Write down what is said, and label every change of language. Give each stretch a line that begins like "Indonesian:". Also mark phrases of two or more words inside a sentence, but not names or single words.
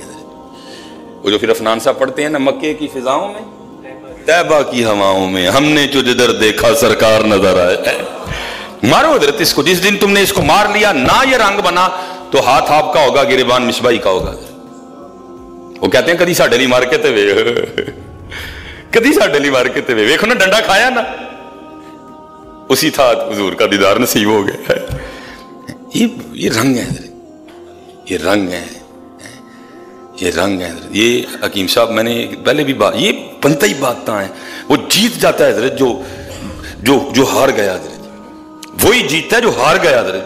Urdu: حضرت وہ جو پھر افنان صاحب پڑھتے ہیں نا, مکے کی فضاؤں میں طیبہ کی ہواؤں میں ہم نے جو جدھر دیکھا سرکار نظر آئے. مارو حضرت اس کو. جس دن تم نے اس کو مار لیا نہ یہ رنگ بنا تو ہاتھ آپ کا ہوگا, گریبان مصباحی کا ہوگا.
Punjabi: وہ کہتے ہیں کدی ساڈے لیے مار کے تے وے, کدی ساڈے لیے مار کے تے وے. ویکھو نا ڈنڈا کھایا نا, اسی تھا حضور کا دیدار نصیب ہو گیا.
Urdu: یہ رنگ ہے حضرت, یہ رنگ ہے, یہ رنگ ہے حضرت. یہ حکیم صاحب میں نے پہلے بھی بات, یہ بنتا ہی بات ہیں. وہ جیت جاتا ہے حضرت جو ہار گیا حضرت, وہی جیتتا ہے جو ہار گیا حضرت.